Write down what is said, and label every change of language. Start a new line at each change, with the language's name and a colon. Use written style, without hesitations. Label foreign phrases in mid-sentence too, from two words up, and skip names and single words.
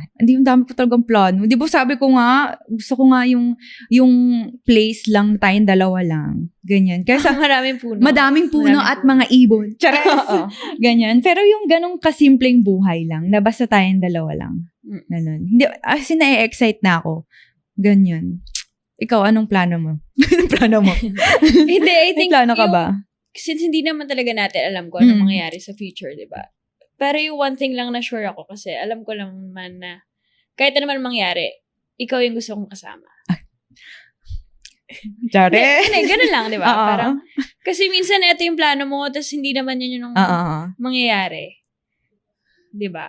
Filipino: Hindi yung dami ko talagang plano. Di ba sabi ko nga, gusto ko nga yung place lang, tayong dalawa lang. Ganyan. Kaya Maraming puno. madaming puno at mga ibon. Charas! Oo. Ganyan. Pero yung ganong kasimpleng buhay lang, na basta tayong dalawa lang. Ganun. Hindi,
English: as in,
Filipino: na-excite na ako. Ganyan. Ikaw, anong plano mo? Anong plano mo?
English: Hindi, I think
Filipino: May plano ka ba? Since hindi naman talaga natin alam ko anong Mm. mangyayari sa future, di ba? Pero yung
English: one thing
Filipino: lang na sure ako kasi alam ko lang naman na kahit ano man mangyari, ikaw yung gusto kong kasama. Chare? Hindi, ganun lang, di ba? Oo. Parang, kasi minsan ito yung plano mo, tapos hindi naman yun yung mangyayari. Di ba?